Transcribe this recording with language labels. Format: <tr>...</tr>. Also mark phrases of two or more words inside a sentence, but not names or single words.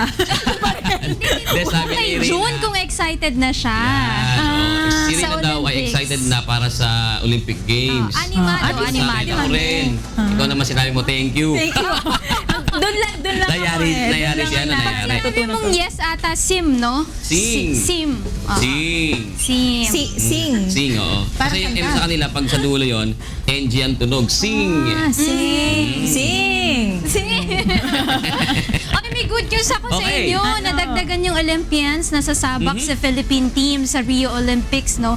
<tl>Sabi ni Rina. June kung excited na siya. Si Rina daw ay excited na para sa Olympic Games. Animado. Ako rin. Ikaw naman sinabi mo,</tl> <en>thank you. Thank you.</en> <tl>Doon lang Nayari siya na nangyari. Sabi mong yes ata, sim, no? Sing. Sim. Sing, oo. Kasi yung M sa kanila, pag sa dulo yun, NG ang tunog. Sing. Sing. Okay, may</tl> <en>good news</en> <tl>ako sa inyo. Nadagdagan yung Olympians na sasabak sa Philippine team sa Rio Olympics, no?</tl>